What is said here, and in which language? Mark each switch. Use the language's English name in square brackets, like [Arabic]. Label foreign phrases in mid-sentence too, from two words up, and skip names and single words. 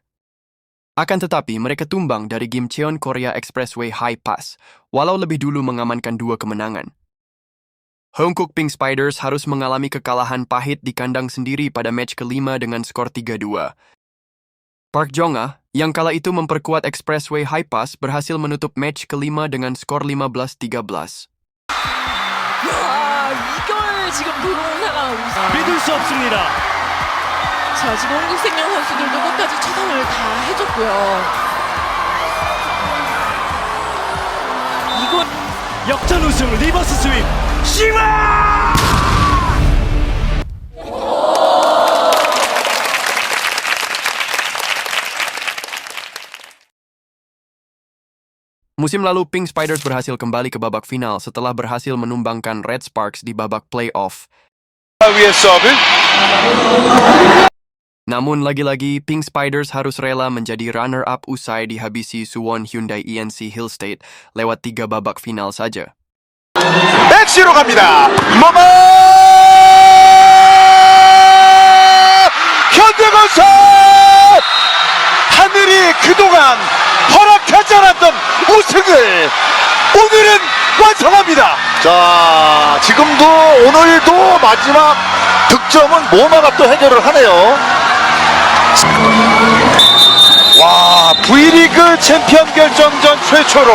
[Indonesian] Akan tetapi, mereka tumbang dari Gimcheon Korea Expressway High Pass, walau lebih dulu mengamankan 2 kemenangan. Hongkook Pink Spiders harus mengalami kekalahan pahit di kandang sendiri pada match kelima dengan skor 3-2. Park Jong-ah, yang kala itu memperkuat Expressway High Pass, berhasil menutup match kelima dengan skor 15-13. [Korean] 야, 이걸 지금 들어온 상황. 믿을 수 없습니다. 자, 지금 홍익생명 선수들도 끝까지 최선을 다 해줬고요. 이건 역전 우승 리버스 스윙 시마! [Indonesian] Musim lalu, Pink Spiders berhasil kembali ke babak final setelah berhasil menumbangkan Red Sparks di babak playoff. Namun lagi-lagi, Pink Spiders harus rela menjadi runner-up usai dihabisi Suwon Hyundai ENC Hillstate lewat 3 babak final saja. [Korean] 백시로 갑니다. 모마 현대건설 하늘이 그동안 허락하지 않았던 우승을 오늘은 완성합니다. 자, 지금도 오늘도 마지막 득점은 모마가 또 해결을 하네요. 와, V리그 챔피언 결정전 최초로